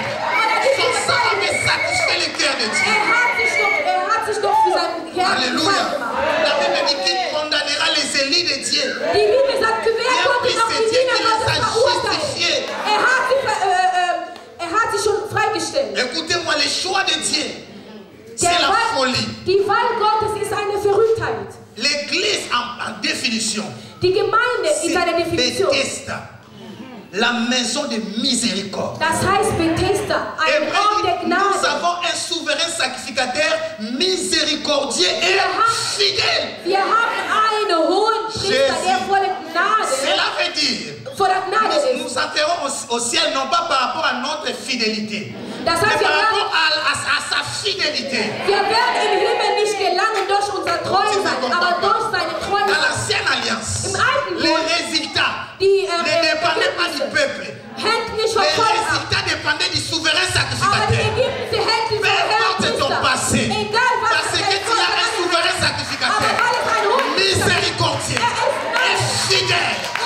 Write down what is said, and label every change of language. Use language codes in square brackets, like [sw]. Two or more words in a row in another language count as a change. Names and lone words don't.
[fr] Son sang avait satisfait le cœur de Dieu. [de] Er hat sich doch für seinen Herrn Alléluia. gefallen gemacht. [fr] La Bible dit qu'il condamnera les élus de Dieu. [de] Die Bibel sagt, wer konnte noch die Diener Gottes verurteilen? Er hat sie schon freigestellt. [fr] Écoutez-moi, le choix de Dieu, c'est la folie. [de] Die Wahl Gottes ist eine Verrücktheit. [fr] L'église en définition, [de] Die Gemeinde ist eine [fr] c'est [de] Definition. [fr] Bethesda, la maison de miséricorde. [de] Das heißt Bethesda, [fr] Et [de] ein Ort der [fr] nous [de] Gnade. [fr] avons un souverain sacrificateur miséricordieux et fidèle. [de] Wir haben einen hohen Priester, der voller Gnade [fr] Cela veut dire, [de] voller Gnade ist. [fr] nous entrerons au ciel non pas par rapport à notre fidélité, [de] Das [fr] mais [de] heißt, [fr] par rapport à sa fidélité. [de] wir werden im Himmel nicht gelangen durch unser Treusein, aber durch seine [fr] Dans [de] Treue. [fr] l'ancienne alliance, [de] Im alten [fr] les [de] Bund, [fr] résultats [de] die [fr] ne dépendaient pas du peuple. [de] hängt nicht [fr] Les [de] vom Volk ab. [fr] résultats dépendaient du souverain [de] Aber die [fr] sacrificateur. [de] Ergebnisse hängt [fr] Peu [de] vom [fr] importe ton [de] Herrn [fr] passé, [de] Egal was [fr] parce que tu as un souverain sacrificateur [de] aber weil es ein hoher Priester ist, [fr] miséricordieux et fidèle.